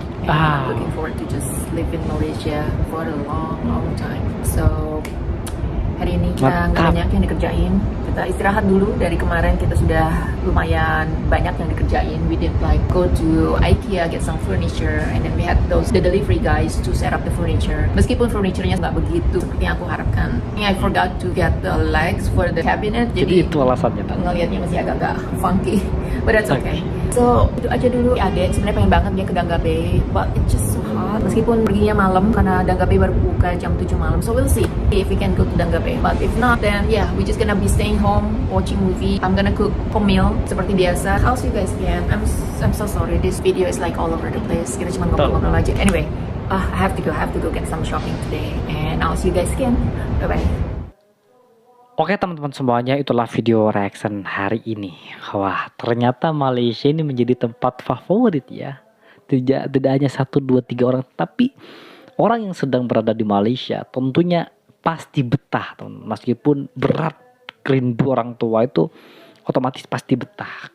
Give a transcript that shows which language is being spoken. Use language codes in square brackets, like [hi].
[en] And I'm looking forward to just live in Malaysia for a long time. [id] So, hari ini kita nggak banyak yang dikerjain. Kita istirahat dulu. Dari kemarin kita sudah lumayan banyak yang dikerjain. [en] We did like go to IKEA, get some furniture, and then we had the delivery guys to set up the furniture. [id] Meskipun furniturenya nggak begitu seperti yang aku harapkan. [en] I forgot to get the legs for the cabinet. [id] Jadi itu alasannya. Ngelihatnya masih agak-agak funky, [en] but that's okay. So [id] itu aja dulu. Adik sebenarnya pengen banget dia ke Dangga Bay, [en] but it's just so hot. [id] Meskipun perginya malam karena Dangga Bay baru buka jam 7 malam. [en] So we'll see if we can go to Dangga Bay. But if not, then yeah, we just gonna be staying home, watching movie. I'm gonna cook home meal [id] seperti biasa. [en] I'll see you guys again. I'm so sorry. This video is like all over the place. [id] Kita cuma ngobrol-ngobrol aja. [en] Anyway, I have to go get some shopping today, and I'll see you guys again. Bye bye. [id] Oke teman-teman semuanya, itulah video reaction hari ini. Wah, ternyata Malaysia ini menjadi tempat favorit ya. Tidak hanya 1, 2, 3 orang, tapi orang yang sedang berada di Malaysia tentunya pasti betah, teman. Meskipun berat rindu orang tua itu otomatis pasti betah.